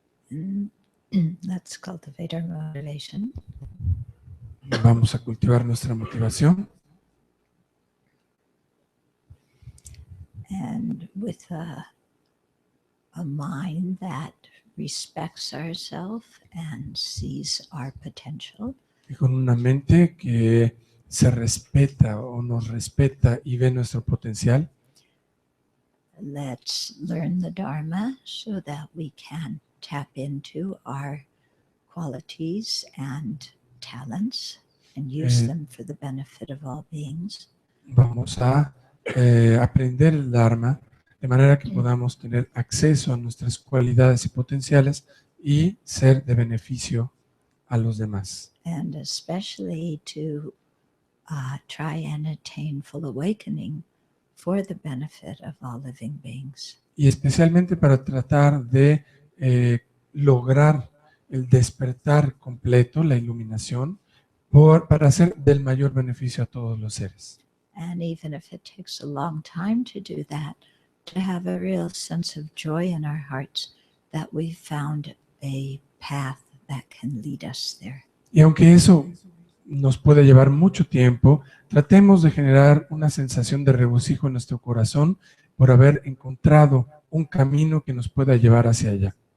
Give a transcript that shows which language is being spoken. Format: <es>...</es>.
<en>Let's cultivate our motivation.</en> <es>Vamos a cultivar nuestra motivación.</es> <en>And with a mind that respects ourselves and sees our potential,</en> <es>Y con una mente que se respeta o nos respeta y ve nuestro potencial,</es> <en>let's learn the Dharma so that we can tap into our qualities and talents and use them for the benefit of all beings.</en> <es>vamos a aprender el Dharma de manera que podamos tener acceso a nuestras cualidades y potenciales y ser de beneficio a los demás.</es> <en>And especially to try and attain full awakening for the benefit of all living beings.</en> <es>Y especialmente para tratar de lograr el despertar completo, la iluminación, para hacer del mayor beneficio a todos los seres.</es> <en>And even if it takes a long time to do that, to have a real sense of joy in our hearts that we've found a path that can lead us there.</en> <es>Y aunque eso nos puede llevar mucho tiempo, tratemos de generar una sensación de regocijo en nuestro corazón por haber encontrado un camino que nos pueda llevar hacia allá.</es>